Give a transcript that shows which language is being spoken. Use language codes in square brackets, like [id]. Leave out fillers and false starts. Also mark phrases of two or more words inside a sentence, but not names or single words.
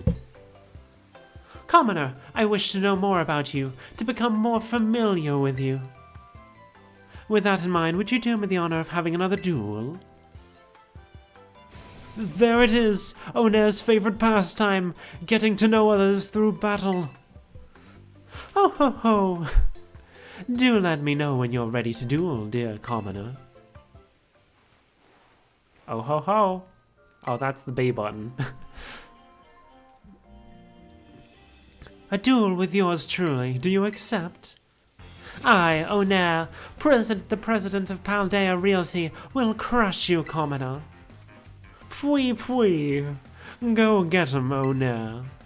[en] Commoner, I wish to know more about you, to become more familiar with you. With that in mind, would you do me the honor of having another duel? There it is, Onair's favorite pastime, getting to know others through battle. Oh ho ho! Do let me know when you're ready to duel, dear commoner. Oh ho ho! Oh, that's the B button. A duel with yours truly, do you accept? I, Onair, the president of Paldea Realty, will crush you, commoner. Pwee pwee! Go get him, Onair.